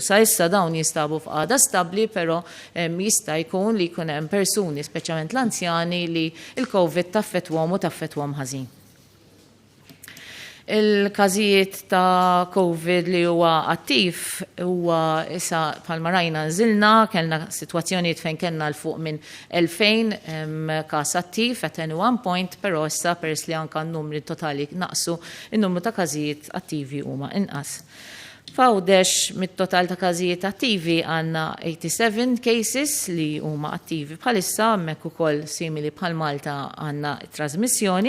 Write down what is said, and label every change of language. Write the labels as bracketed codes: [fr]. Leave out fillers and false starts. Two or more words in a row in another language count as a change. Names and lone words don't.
[mt] Sa issa dawn jinstabu f'qagħda stabbli, però jista' jkun li jkun hemm persuni speċjalment l-anzjani li l-COVID taffettwhom u taffettwhom ħażin. Il-każijiet ta' COVID li huwa attiv huwa issa bħalma rajna nżilna, kellna sitwazzjonijiet fejn kellna l fuq minn 2000 każ attiv [en] at any one point, [mt] però issa peress li anke n-numri totali naqsu, in-numru ta' każijiet attivi huma inqas. F'Għawdex mit-total ta' każijiet attivi għandna 87 cases li huma attivi bħalissa, hemmhekk ukoll simili bħal Malta għandna trasmissjoni.